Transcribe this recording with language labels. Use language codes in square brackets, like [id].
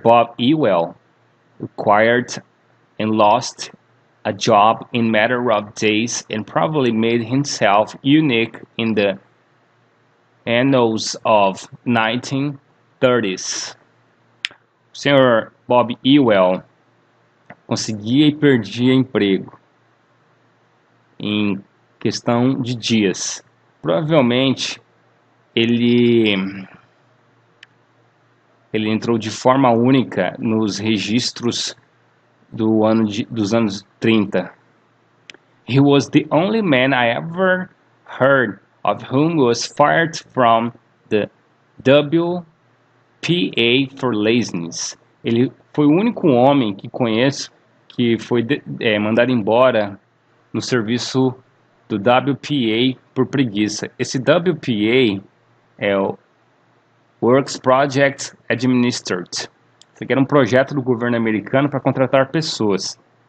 [en] Bob Ewell acquired and lost a job in matter of days and probably made himself unique in the annals of 1930s. [pt] O Sr. Bob Ewell conseguia e perdia emprego em questão de dias. Provavelmente ele entrou de forma única nos registros dos anos 30. [en] He was the only man I ever heard of whom was fired from the WPA for laziness. [pt] Ele foi o único homem que conheço que foi mandado embora no serviço do WPA por preguiça. Esse WPA é o Works Project Administered. Isso aqui era um projeto do governo americano para contratar pessoas.